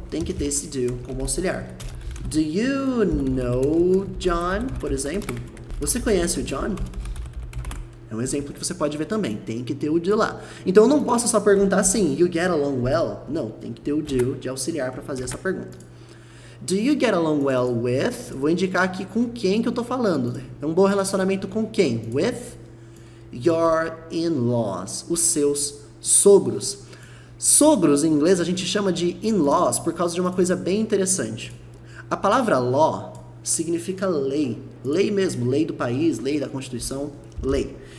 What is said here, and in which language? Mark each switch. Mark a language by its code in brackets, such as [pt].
[pt] Tem que ter esse do como auxiliar. [en] Do you know John, [pt] por exemplo? Você conhece o John? É um exemplo que você pode ver também. Tem que ter o do lá. Então eu não posso só perguntar assim, [en] you get along well? [pt] Não, tem que ter o do de auxiliar para fazer essa pergunta. [en] Do you get along well with? [pt] Vou indicar aqui com quem que eu tô falando. É um bom relacionamento com quem? [en] With your in-laws. [pt] Os seus sogros. Sogros, em inglês, a gente chama de in-laws por causa de uma coisa bem interessante. A palavra law significa lei. Lei mesmo, lei do país, lei da Constituição, lei.